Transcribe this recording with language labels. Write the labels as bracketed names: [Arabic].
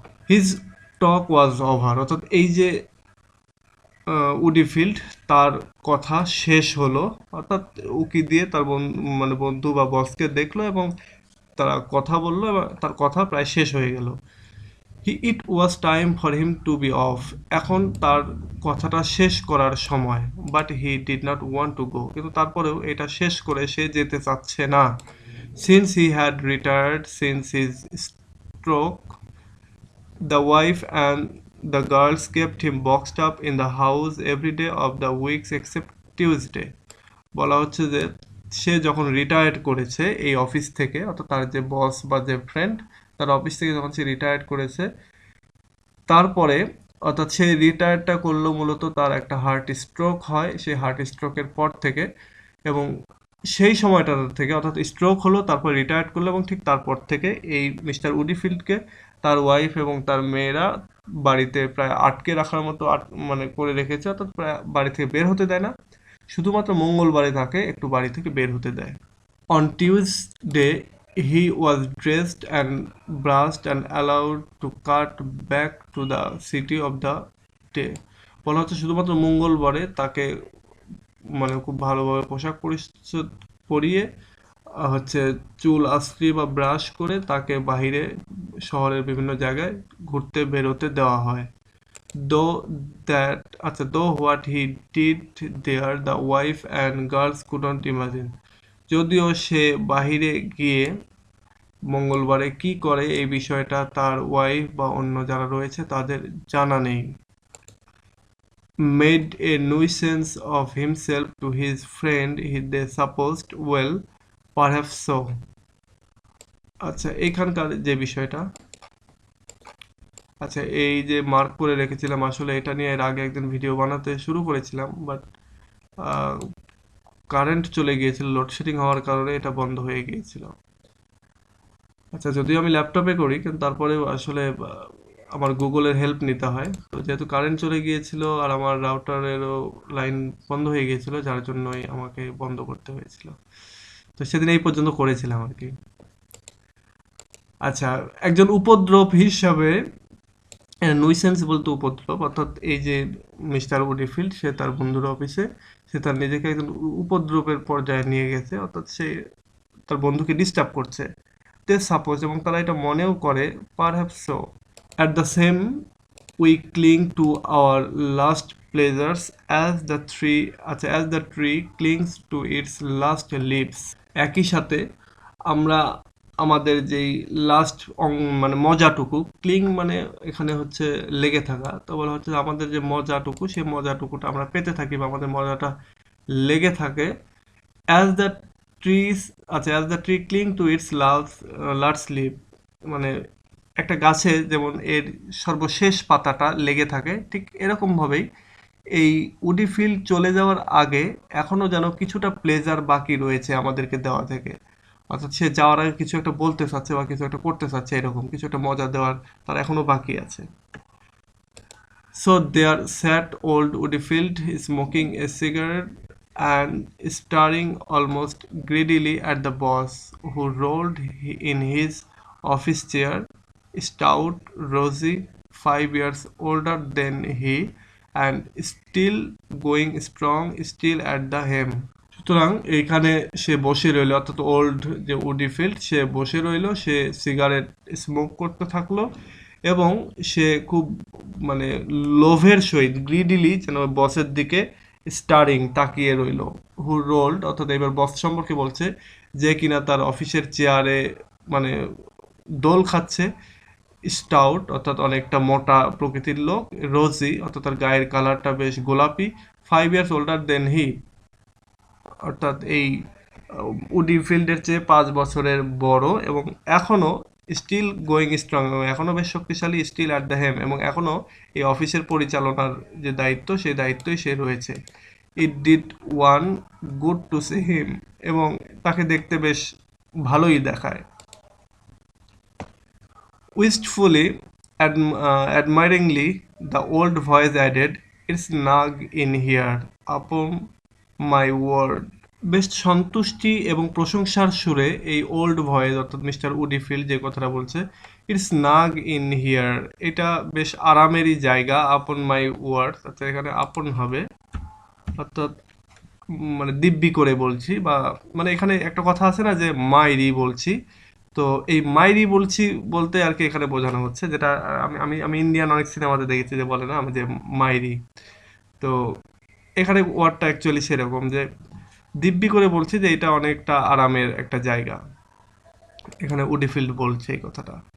[English] his talk was over, [Bangla] অর্থাৎ এই যে উডিফিল্ড, তার কথা শেষ হলো, অর্থাৎ উকি দিয়ে তার মানে বন্ধু বা বসকে দেখলো, এবং তারা কথা বললো, এবং তার কথা প্রায় শেষ হয়ে গেল। [English] it was time for him to be off, [Bangla] এখন তার কথাটা শেষ করার সময়। [English] but he did not want to go, [Bangla] কিন্তু তারপরেও এটা শেষ করে সে যেতে চাচ্ছে না। [English] Since he had retired since his stroke, the wife and the girls kept him boxed up in the house every day of the weeks except Tuesday. [Bangla] বলা হচ্ছে যে সে যখন রিটায়ার্ড করেছে এই অফিস থেকে, অর্থাৎ তার যে বস বা যে ফ্রেন্ড, তার অফিস থেকে যখন সে রিটায়ার্ড করেছে, তারপরে, অর্থাৎ সে রিটায়ারটা করলো মূলত তার একটা হার্ট স্ট্রোক হয়, সেই হার্ট স্ট্রোকের পর থেকে, এবং সেই সময়টা থেকে, অর্থাৎ স্ট্রোক হলো, তারপর রিটায়ার্ড করলো, এবং ঠিক তারপর থেকে এই মিস্টার উডিফিল্ডকে তার ওয়াইফ এবং তার মেয়েরা বাড়িতে প্রায় আটকে রাখার মতো মানে করে রেখেছে, অর্থাৎ প্রায় বাড়ি থেকে বের হতে দেয় না, শুধুমাত্র মঙ্গলবারে তাকে একটু বাড়ি থেকে বের হতে দেয়। [English] On Tuesday, he was dressed and brushed and allowed to cut back to the city of the day. [Bangla] বলা হচ্ছে শুধুমাত্র মঙ্গলবারে তাকে মানে খুব ভালোভাবে পোশাক পরিচ্ছদ পরিয়ে হচ্ছে চুল আশ্রি বা ব্রাশ করে তাকে বাহিরে শহরের বিভিন্ন জায়গায় ঘুরতে বেরোতে দেওয়া হয়। [English] though that [Bangla] আচ্ছা, [English] though what he did there the wife and girls couldn't imagine, [Bangla] যদিও সে বাহিরে গিয়ে মঙ্গলবারে কি করে এই বিষয়টা তার ওয়াইফ বা অন্য যারা রয়েছে তাদের জানা নেই। [English] Made a nuisance of himself to his friend they supposed, well, perhaps so. [Bangla] আচ্ছা, এইখানকার যে বিষয়টা, আচ্ছা এই যে মার্ক করে রেখেছিলাম, আসলে এটা নিয়ে এর আগে একদিন ভিডিও বানাতে শুরু করেছিলাম, বাট কারেন্ট চলে গিয়েছিল, লোডশেডিং হওয়ার কারণে এটা বন্ধ হয়ে গিয়েছিল। আচ্ছা, যদিও আমি ল্যাপটপে করি, কিন্তু তারপরেও আসলে আমার গুগলের হেল্প নিতে হয়। তো যেহেতু কারেন্ট চলে গিয়েছিল আর আমার রাউটারেরও লাইন বন্ধ হয়ে গিয়েছিল, যার জন্যই আমাকে বন্ধ করতে হয়েছিল। তো সেদিন এই পর্যন্ত করেছিলাম আর কি। আচ্ছা, একজন উপদ্রব হিসাবে নুইসেন্স বলতে উপদ্রব, অর্থাৎ এই যে মিস্টার উডিফিল্ড সে তার বন্ধুর অফিসে সে তার নিজেকে একজন উপদ্রবের পর্যায়ে নিয়ে গেছে, অর্থাৎ সে তার বন্ধুকে ডিস্টার্ব করছে। [English] they suppose, [Bangla] এবং তারা এটা মনেও করে, [English] Perhaps so. At the same, we cling to our last pleasures as the tree clings to its last leaves. [Bangla] একই সাথে আমরা আমাদের যেই লাস্ট মানে মজাটুকু, ক্লিং মানে এখানে হচ্ছে লেগে থাকা, তো বলা হচ্ছে আমাদের যে মজাটুকু সেই মজাটুকুটা আমরা পেতে থাকি বা আমাদের মজাটা লেগে থাকে। [English] as the trees [Bangla] আচ্ছা [English] as the tree cling to its last leave, [Bangla] মানে একটা গাছে যেমন এর সর্বশেষ পাতাটা লেগে থাকে, ঠিক এরকমভাবেই এই উডিফিল্ড চলে যাওয়ার আগে এখনো যেন কিছুটা প্লেজার বাকি রয়েছে আমাদেরকে দেওয়া থেকে, অর্থাৎ সে যাওয়ার আগে কিছু একটা বলতে চাচ্ছে বা কিছু একটা করতে চাচ্ছে, এরকম কিছু একটা মজা দেওয়ার তার এখনো বাকি আছে। [English] So there sat old Woodfield smoking a cigarette and staring almost greedily at the boss, who rolled in his office chair, stout, rosy, 5 years older than he, and still going strong, still at the hem. [Bangla] সুতরাং এইখানে সে বসে রইল, অর্থাৎ old যে উডিফিল্ড সে বসে রইল, সে cigarette smoke করতে থাকলো এবং সে খুব মানে লোভের সহিত গ্রিডিলি যেন বসের দিকে স্টারিং তাকিয়ে রইল। [English] who rolled, [Bangla] অর্থাৎ এবার বস সম্পর্কে বলছে, যে কিনা তার অফিসের চেয়ারে মানে দোল খাচ্ছে, স্টাউট অর্থাৎ অনেকটা মোটা প্রকৃতির লোক, রোজি অর্থাৎ তার গায়ের কালারটা বেশ গোলাপি, [English] 5 years older than he, [Bangla] অর্থাৎ এই উডিফিল্ডের চেয়ে 5 বছরের বড় এবং এখনো [English] still going strong, [Bangla] এখনো বেশ শক্তিশালী, [English] still at the helm, [Bangla] এবং এখনো এই অফিসের পরিচালনার যে দায়িত্ব সেই দায়িত্বই সে রয়েছে। [English] it did one good to see him, [Bangla] এবং তাকে দেখতে বেশ ভালোই দেখায়। [English] Wistfully, admiringly, the old voice added, "It's snug in here, upon my word." [Bangla] বেশ সন্তুষ্টি এবং প্রশংসার সুরে এই ওল্ড ভয়েস অর্থাৎ মিস্টার উডিফিল্ড যে কথাটা বলছে, [English] it's snug in here, [Bangla] এটা বেশ আরামেরই জায়গা, [English] upon my word, [Bangla] আচ্ছা এখানে আপন হবে, অর্থাৎ মানে দিব্যি করে বলছি, বা মানে এখানে একটা কথা আছে না যে মাইরি বলছি, তো এই মাইরি বলছি বলতে আর কি এখানে বোঝানো হচ্ছে, যেটা আমি আমি আমি ইন্ডিয়ান অনেক সিনেমাতে দেখেছি যে বলে না আমি যে মাইরি, তো এখানে ওয়ার্ডটা অ্যাকচুয়ালি সেরকম যে দিব্যি করে বলছি যে এটা অনেকটা আরামের একটা জায়গা, এখানে উডিফিল্ড বলছে এই কথাটা।